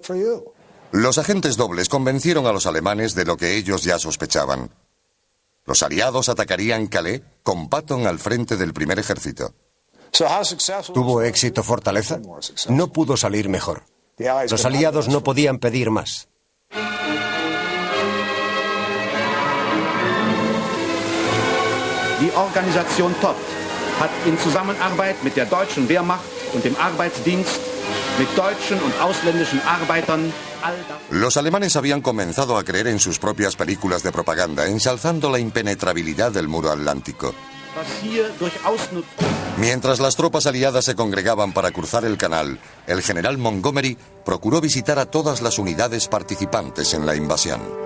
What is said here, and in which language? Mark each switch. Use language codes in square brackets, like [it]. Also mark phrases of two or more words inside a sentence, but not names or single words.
[es] Los agentes dobles convencieron a los alemanes de lo que ellos ya sospechaban. Los aliados atacarían Calais con Patton al frente del primer ejército. ¿Tuvo éxito Fortaleza? No pudo salir mejor. Los aliados no podían pedir más. [de] Die Organisation Todt hat in Zusammenarbeit mit der deutschen Wehrmacht und dem Arbeitsdienst, mit deutschen und ausländischen Arbeitern. [es] Los alemanes habían comenzado a creer en sus propias películas de propaganda, ensalzando la impenetrabilidad del muro atlántico. Mientras las tropas aliadas se congregaban para cruzar el canal, el general Montgomery procuró visitar a todas las unidades participantes en la invasión.